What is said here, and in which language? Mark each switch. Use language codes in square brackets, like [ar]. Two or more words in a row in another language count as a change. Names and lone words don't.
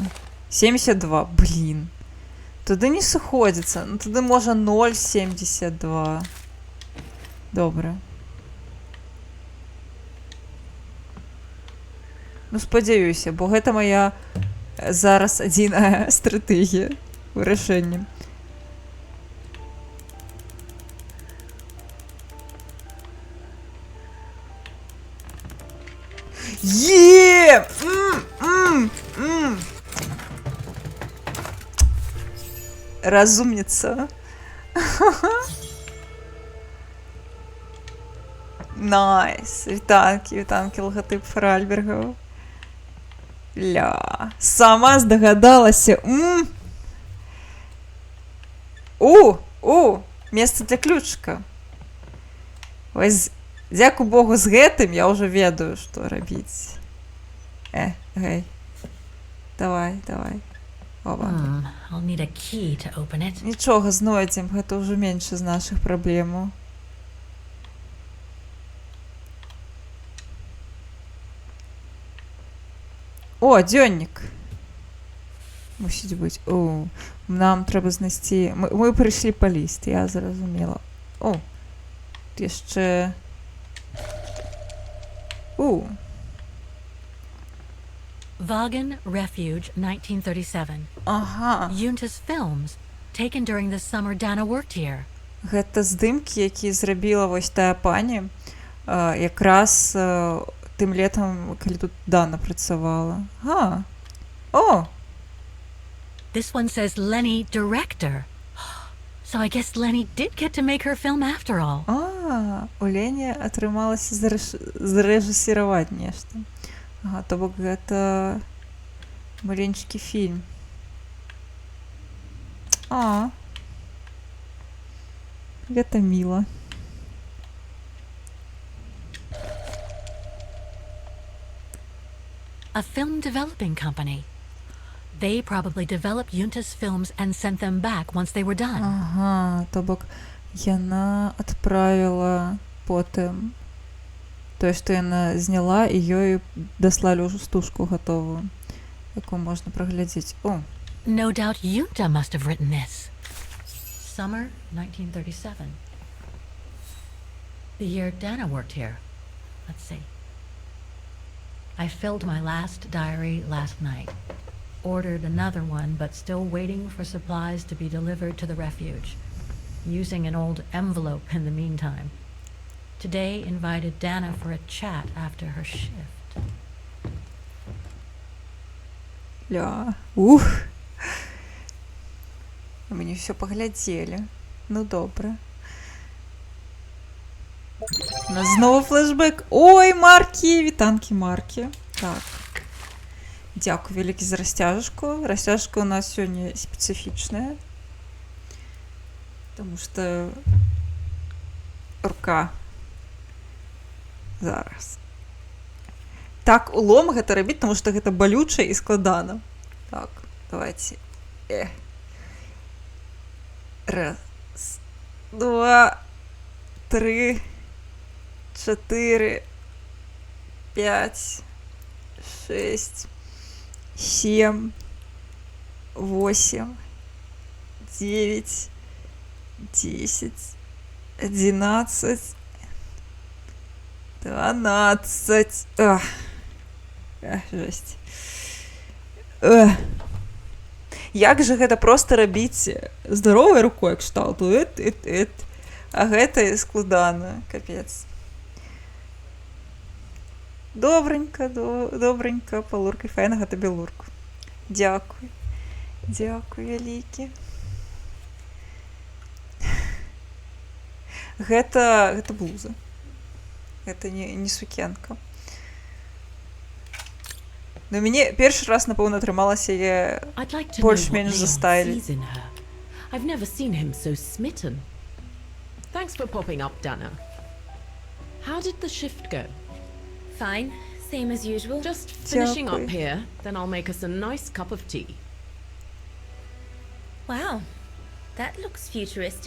[be] 72, блін. Туды не сыходзіцца. Ну, туды можа 0,72. Добра. Ну, спадзяюся, бо гэта моя зараз адзіная стратэгія вырашэння. Є! Разумница. Найс. Вітанки, логотип Фаральбергова. Ля. Сама здогадалася. [ru] Место для ключика. [be] Ось, дзяку Богу, з гэтым я ўжо ведаю, што рабіць. Гэй. Давай. Оба. [en] I'll need a key to open it. [be] Нічога, знойдзем, гэта ўжо менш з нашых праблемаў. О, дзённік. Мусіць быць. Нам трэба знайсці... Мы прыйшлі па ліст, я зразумела. Яшчэ... Vaughan Refuge, 1937. Ага. [en] Yunta's films, taken during the summer Dana worked here. [be] Гэта здымкі, які зрабіла вось тая пані, якраз тым летам, калі тут Дана працавала. О! [en] This one says Lenny director. So I guess Lenny did get to make her film after all. [be] У Лені атрымалася зарэжысіраваць нешта. То бок гэта маленькі фільм. Гэта міла. [en] A film developing company. They probably developed Yunta's films and sent them back once they were done. [be] То бок яна адправіла потым тое, што яна зняла, і ёй даслалі ўжо стужку гатовую, якую можна праглядзець. [en] No doubt Yunta must have written this. Summer 1937. The year Dana worked here. Let's see. I filled my last diary last night. Ordered another one, but still waiting for supplies to be delivered to the refuge. Using an old envelope in the meantime. Today invited Dana for a chat after her shift. [be] Мені все поглядзелі. Ну, добра. У нас знову флешбэк. Ой, Маркі! Вітанкі, Маркі. Так. Дякую вялікі за расцяжку. Расцяжка у нас сёння спецыфічная. Таму што рука. Зараз. Так, улом гэта рабіць, таму што гэта балюча і складана. Так, давайте. Раз, два, три, 4, 5, 6, 7, 8, 9, 10, 11, 12. Жесть. Як же гэта проста рабіць здаровай рукой кшталту? А гэта складана, капец. Добренька, добренька, палуркай, файнага табе лурку. Дзякуй. Дзякуй вялікі. Гэта блуза. Гэта не сукенка. Но мяне першы раз, напэўна, атрымалася яе больш-менш застайліць. [en] I've never seen him so smitten. Thanks for popping up, Dana. How did the shift go? Fine, same as usual. Just finishing up [be] Дякую. [en] here, then I'll make us a nice cup of tea. Wow, that looks futuristic.